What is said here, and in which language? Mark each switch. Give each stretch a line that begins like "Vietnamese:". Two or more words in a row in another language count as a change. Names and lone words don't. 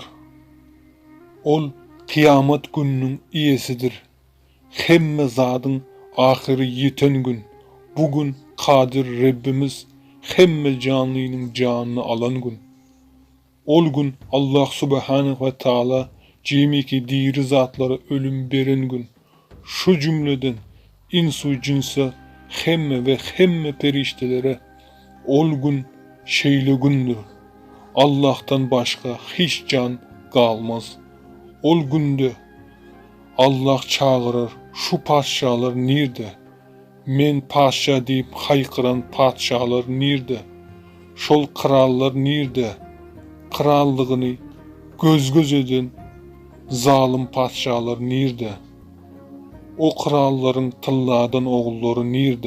Turkmen: Ol kıyamet gününün iyesidir. Hemme zadın ahiri yeten gün. Bugün Kadir Rabbimiz hemme canlının canını alan gün. Ol gün Allah Subhanahu ve Taala cemiki diri zatlara ölüm beren gün. Şu cümleden insu cinse hemme ve hemme periştelere ol gün şeyle gündür.
Turkish: Allah'tan başka hiç can kalmaz.
Turkmen: Ol günde Allah çağırır, şu padşalar nirde? Men padşa deyip haykıran padşalar nirde? Şol krallar nirde? Krallığını göz göz eden zalim padşalar nirde? O kralların tılladan oğulları nirde?